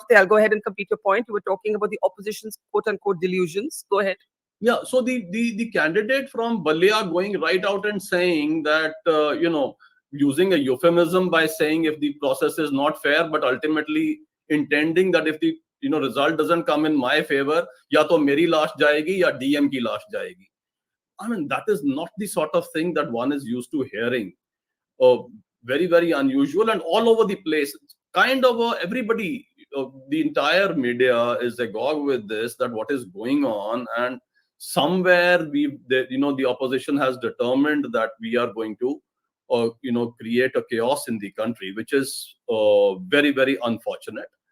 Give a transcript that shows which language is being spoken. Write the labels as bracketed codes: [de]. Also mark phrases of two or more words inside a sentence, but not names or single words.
[en] Tyal, go ahead and complete your point. You were talking about the opposition's quote-unquote delusions. Go ahead. Yeah, so the candidate from Balia going right out and saying that, using a euphemism by saying if the process is not fair, but ultimately intending that if the result doesn't come in my favor, [hi] या तो मेरी लाश जाएगी, या DM की लाश जाएगी. [en] I mean, that is not the sort of thing that one is used to hearing. very, very unusual and all over the place. Kind of everybody, the entire media is agog with this, that what is going on, and somewhere the opposition has determined that we are going to create a chaos in the country, which is very, very unfortunate.